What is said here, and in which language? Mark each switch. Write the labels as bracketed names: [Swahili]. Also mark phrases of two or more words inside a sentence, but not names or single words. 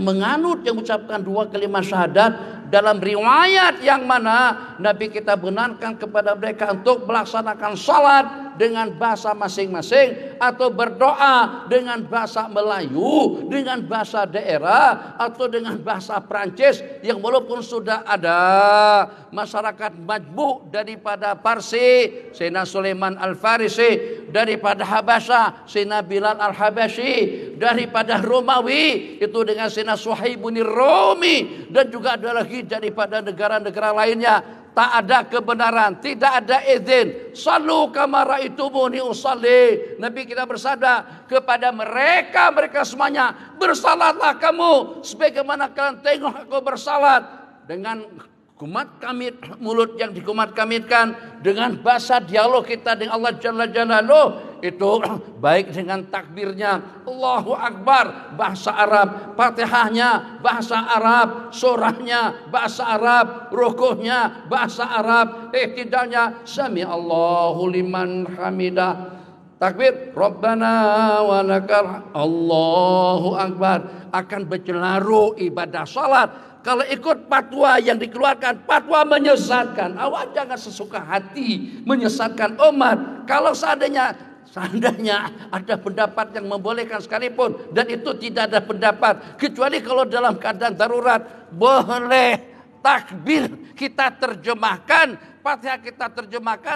[Malay] menganut, yang mengucapkan 2 kalimat syahadat, dalam riwayat yang mana Nabi kita benarkan kepada mereka untuk melaksanakan salat dengan bahasa masing-masing, atau berdoa dengan bahasa Melayu, dengan bahasa daerah, atau dengan bahasa Prancis, yang walaupun sudah ada masyarakat majmuk daripada Parsi, Sayyidina Sulaiman Al-Farisi, daripada Habasyah Sayyidina Bilal Al-Habasyi, daripada Romawi itu dengan Sayyidina Suhaibun Rumi, dan juga ada lagi daripada negara-negara lainnya. Tak ada kebenaran, tidak ada izin. [Arabic] صلوا كما رأيتموني أصلي. [Malay] Nabi kita bersabda kepada mereka semuanya, bersalatlah kamu sebagaimana kalian tengok aku bersalat, dengan kumat kamit, mulut yang dikumat kamitkan, dengan bahasa dialog kita dengan Allah [Arabic] جل جلاله, [Malay] itu baik dengan takbirnya [Arabic] الله أكبر [Malay] bahasa Arab, Fatihahnya bahasa Arab, surahnya bahasa Arab, rukuhnya bahasa Arab, iktidalnya [Arabic] سمع الله لمن حمده, [Malay] takbir [Arabic] ربنا ولك, الله أكبر. [Malay] Akan bercelaru ibadah salat. Kalau ikut fatwa yang dikeluarkan, fatwa menyesatkan, awak jangan sesuka hati menyesatkan umat. Kalau seandainya ada pendapat yang membolehkan sekalipun, dan itu tidak ada pendapat kecuali kalau dalam keadaan darurat, boleh takbir kita terjemahkan, Fatihah kita terjemahkan.